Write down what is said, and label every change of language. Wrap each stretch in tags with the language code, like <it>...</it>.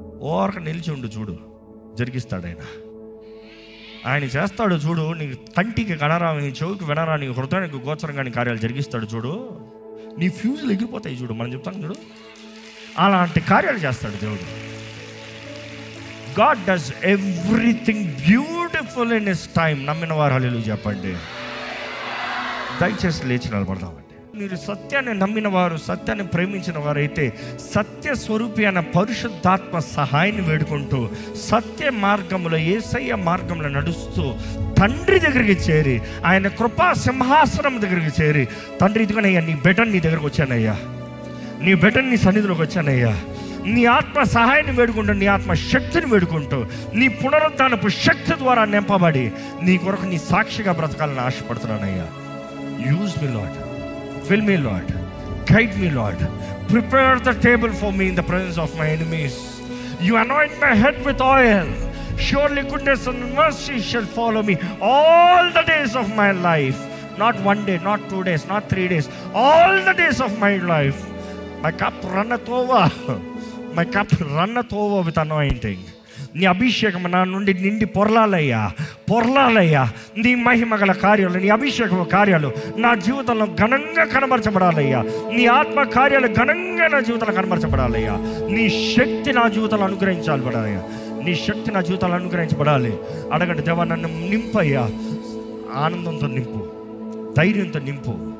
<te>ఓరక నిలిచి ఉండు, చూడు, జరిగిస్తాడు ఆయన. ఆయన చేస్తాడు చూడు. నీకు కంటికి కనరా, నీ చెవికి వినరా, నీ హృదయానికి గోచరంగా నీ కార్యాలు జరిగిస్తాడు చూడు. నీ ఫ్యూజులు ఎగిరిపోతాయి చూడు. మనం చెప్తాం చూడు, అలాంటి కార్యాలు చేస్తాడు దేవుడు.</te> <en>God does everything beautiful in His time.</en> <te>నమ్మిన వారు హల్లెలూయా చెప్పండి. దయచేసి లేచి నిలబడదామండి. మీరు సత్యాన్ని నమ్మిన వారు, సత్యాన్ని ప్రేమించిన వారైతే సత్య స్వరూపి అన్న పరిశుద్ధాత్మ సహాయాన్ని వేడుకుంటూ సత్య మార్గంలో, యేసయ్య మార్గంలో నడుస్తూ తండ్రి దగ్గరికి చేరి, ఆయన కృపా సింహాసనం దగ్గరికి చేరి, తండ్రి ఇదిగోనయ్యా నీ బిడ్డని నీ దగ్గరకు వచ్చానయ్యా, నీ బిడ్డని నీ సన్నిధిలోకి వచ్చానయ్యా, నీ ఆత్మ సహాయాన్ని వేడుకుంటూ, నీ ఆత్మ శక్తిని వేడుకుంటూ, నీ పునరుద్ధానపు శక్తి ద్వారా నింపబడి నీ కొరకు నీ సాక్షిగా బ్రతకాలని ఆశపడుతున్నానయ్యా.</te> <en>Use me Lord, fill me Lord, guide me Lord, prepare the table for me in the presence of my enemies. You anoint my head with oil, surely goodness and mercy shall follow me all the days of my life. Not one day, not 2 days, not 3 days, all the days of my life. My cup runneth over, my cup runneth over with anointing.</en> <te>నీ అభిషేకం నా నుండి నిండి పొరలాలయ్యా, పొరలాలయ్యా. నీ మహిమ గల కార్యాలు, నీ అభిషేకం కార్యాలు నా జీవితంలో ఘనంగా కనబరచబడాలయ్యా. నీ ఆత్మ కార్యాలు ఘనంగా నా జీవితంలో కనబరచబడాలయ్యా. నీ శక్తి నా జీవితంలో అనుగ్రహించాలయ్యా. నీ శక్తి నా జీవితంలో అనుగ్రహించబడాలి. అడగండి, దేవా నన్ను నింపయ్యా, ఆనందంతో నింపు, ధైర్యంతో నింపు.</te>